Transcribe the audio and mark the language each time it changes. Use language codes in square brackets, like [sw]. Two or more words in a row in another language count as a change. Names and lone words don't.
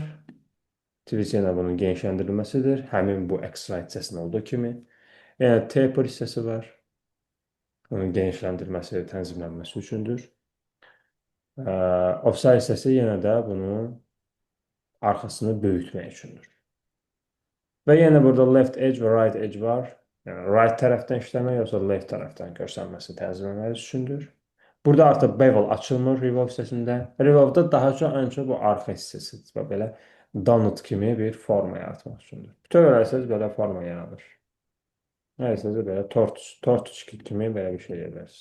[az] Twist yenə bunun genişləndirilməsidir. Həmin bu extra hissəsinin olduğu kimi. Yenə taper hissəsi var. Onun genişləndirilməsi, tənzimlənməsi üçündür. Offset hissəsi yenə də bunun arxasını böyütmək üçündür. Və yenə burada [en] left edge [az] və [en] right edge [az] var. Yəni, right tərəfdən işləmək, yoxsa left tərəfdən görsənməsi tənzimləmək üçündür. Burada artıq bevel açılmır revolve hissəsində. Revolve-da daha çox bu arxa hissəsidir. Və belə donut kimi bir forma yaratmaq üçündür. Bütöv eləsəz belə forma yaradır. Eləsəz belə tort kimi belə bir şey edirsiniz.